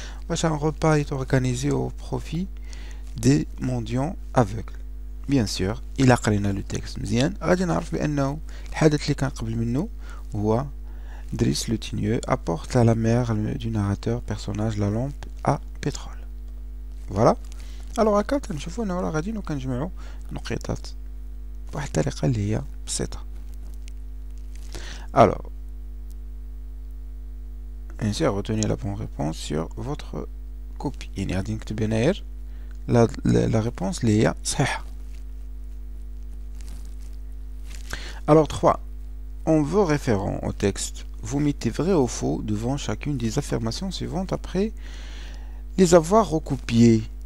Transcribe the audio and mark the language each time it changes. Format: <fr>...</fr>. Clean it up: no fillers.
<fr>Wesh un repas est organisé au profit des mendiants aveugles. Bien sûr, il a</fr> <ar>قرينا</ar> <fr>le texte</fr> <ar>مزيان غادي نعرف بأنه الحدث اللي كان قبل منه هو</ar> <fr>Driss le Tigneux apporte à la mère du narrateur personnage la lampe à pétrole. Voilà.</fr> <ar>Alors هكا كنشوفو أنه راه غادي كنجمعو نقيطات بواحد الطريقة اللي هي بسيطة.</ar> <fr>Alors, bien sûr, retenez la bonne réponse sur votre copie.</fr> <ar>يعني غادي نكتب هنايا</ar> <fr>la réponse</fr> <ar>اللي هي صحيحة.</ar> <fr>Alors 3. En vos référents au texte, vous mettez vrai ou faux devant chacune des affirmations suivantes après les avoir recopiées.</fr>